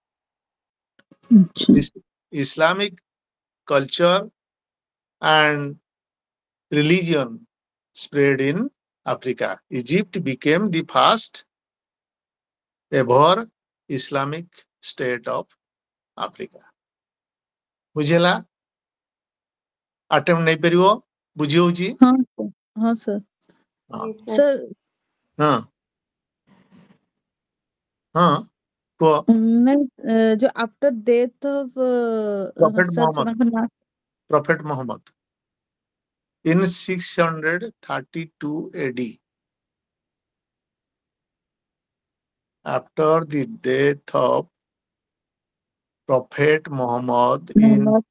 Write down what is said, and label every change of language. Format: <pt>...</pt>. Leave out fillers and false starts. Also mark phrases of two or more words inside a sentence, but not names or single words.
<en>Islamic culture and religion spread in Africa. Egypt became the first ever Islamic state of Africa.</en> <or>ବୁଝିଲା? Attempt ନେଇ ପାରିବ? ବୁଝି ହଉଛି?</or> <hi>हाँ सर हाँ सर</hi> <or>ହଁ ହଁ କୁହ।</or> <hi>नहीं जो</hi> <en>after death of Prophet</en> <hi>सर</hi> <en>Muhammad. Prophet Muhammad in 632 AD. After the death of Prophet Muhammad in</en>